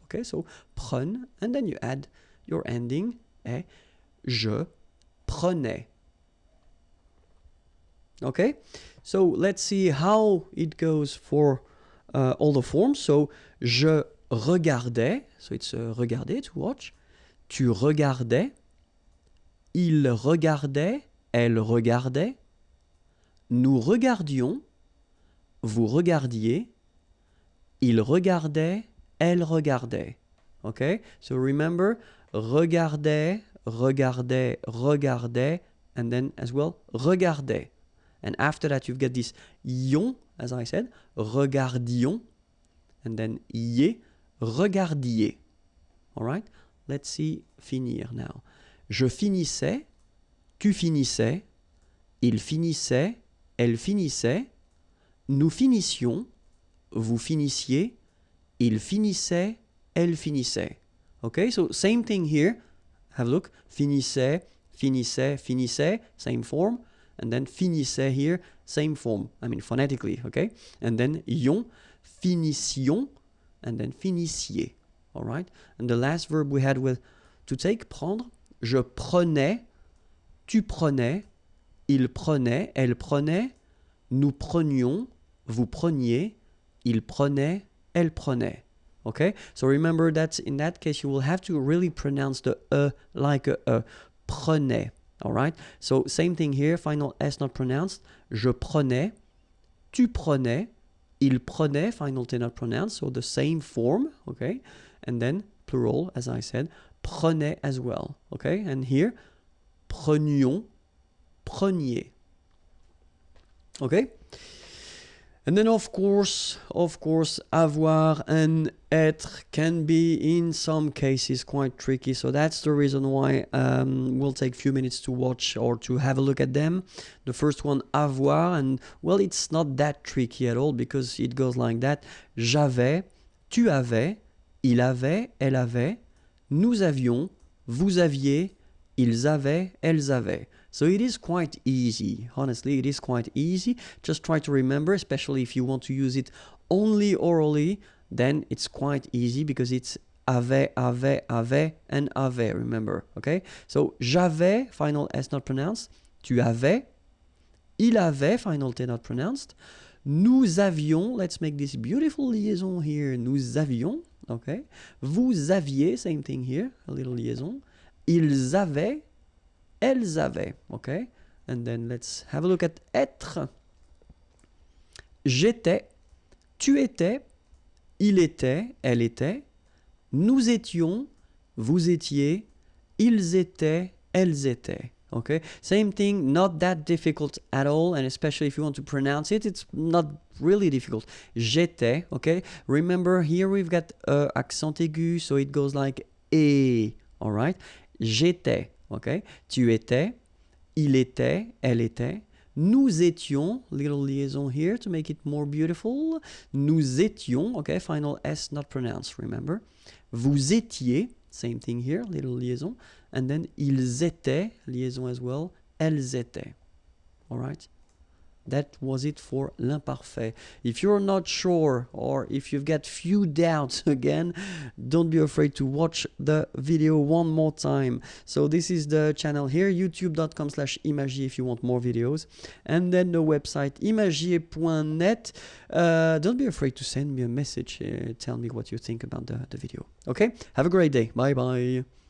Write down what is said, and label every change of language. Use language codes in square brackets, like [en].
[en] Okay, so prenne, and then you add your ending e. [fr] Je prenais. [en] Okay, so let's see how it goes for all the forms. So, je regardais, so it's regarder, to watch. [fr] Tu regardais, il regardait, elle regardait, nous regardions, vous regardiez, il regardait, elle regardait. [en] Okay, so remember, regardait, regardait, regardait, and then as well, regardait. And after that, you've got this ion, as I said, regardions, and then ier, regardiez. All right, let's see finir now. [fr] Je finissais, tu finissais, il finissait, elle finissait, nous finissions, vous finissiez, il finissait, elle finissait. [en] Okay, so same thing here. Have a look. Finissait, finissait, finissait, same form. And then finissait here, same form. I mean phonetically, okay? And then ion, finissions, and then finissiez. All right? And the last verb we had with to take, prendre. [fr] Je prenais, tu prenais, il prenait, elle prenait, nous prenions, vous preniez, il prenait, elle prenait. [en] Okay? So remember that in that case, you will have to really pronounce the like a. Prenait. All right? So same thing here, final S not pronounced. [fr] Je prenais, tu prenais, il prenait, [en] final T not pronounced. So the same form, okay? And then plural, as I said, prenait as well, okay? And here, prenions, preniez. Okay? And then of course, avoir and être can be in some cases quite tricky. So that's the reason why we'll take a few minutes to watch or to have a look at them. The first one, avoir, and well, it's not that tricky at all because it goes like that. [fr] J'avais, tu avais, il avait, elle avait, nous avions, vous aviez, ils avaient, elles avaient. [en] So it is quite easy. Honestly, it is quite easy. Just try to remember, especially if you want to use it only orally, then it's quite easy because it's avait, and avait, remember, okay? So, j'avais, final S not pronounced. [fr] Tu avais. [en] Il avait, final T not pronounced. [fr] Nous avions, [en] let's make this beautiful liaison here. [fr] Nous avions, [en] okay? [fr] Vous aviez, [en] same thing here, a little liaison. [fr] Ils avaient. Elles avaient, [en] okay? And then let's have a look at être. [fr] J'étais, tu étais, il était, elle était, nous étions, vous étiez, ils étaient, elles étaient. [en] Okay? Same thing, not that difficult at all, and especially if you want to pronounce it, it's not really difficult. J'étais, okay? Remember, here we've got accent aigu, so it goes like et, all right? J'étais. Okay? [fr] Tu étais, il était, elle était, [en] nous étions, little liaison here to make it more beautiful, nous étions, okay, final S not pronounced, remember, vous étiez, same thing here, little liaison, and then ils étaient, liaison as well, elles étaient, all right? That was it for l'imparfait. If you're not sure or if you've got few doubts again, don't be afraid to watch the video one more time. So this is the channel here, youtube.com/imagier if you want more videos. And then the website imagier.net. Don't be afraid to send me a message. Tell me what you think about the video. Okay? Have a great day. Bye-bye.